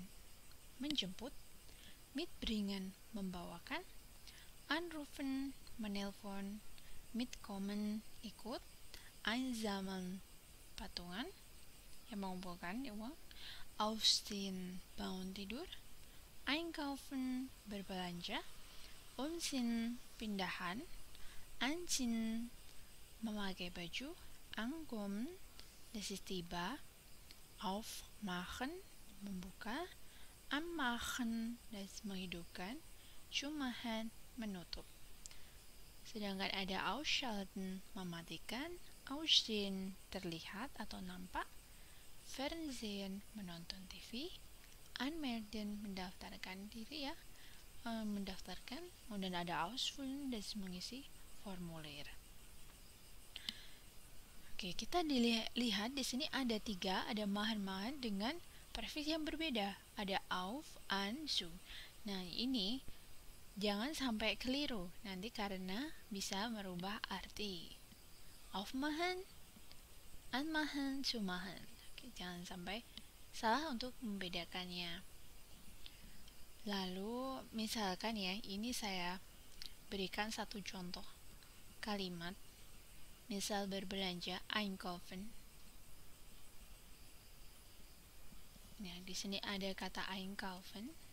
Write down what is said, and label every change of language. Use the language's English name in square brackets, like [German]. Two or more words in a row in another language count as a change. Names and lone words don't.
[Indonesian] menjemput, mitbringen, membawakan, anrufen, menelpon, mitkommen, ikut, einsammeln, patungan, yang mengumpulkan uang, aufstehen, bangun tidur, einkaufen, berbelanja, umziehen, pindahan, anziehen, memakai baju, [German] ankommen, das ist tiba, aufmachen, membuka, machen, das menghidupkan, zumachen, menutup. [Indonesian] Sedangkan ada ausschalten, mematikan, aussehen, terlihat atau nampak, Fernsehen, menonton TV, anmelden, mendaftarkan diri ya, mendaftarkan, dan ada ausfüllen, das mengisi formulir. Oke, kita lihat di sini ada 3, ada machen dengan prefix yang berbeda. Ada auf, an, zu. Nah, ini jangan sampai keliru nanti karena bisa merubah arti. [German] Aufmachen, anmachen, zumachen. [Indonesian] Oke, jangan sampai salah untuk membedakannya. Lalu, misalkan ya, ini saya berikan satu contoh kalimat. Misal berbelanja, einkaufen. Nah, di sini ada kata einkaufen.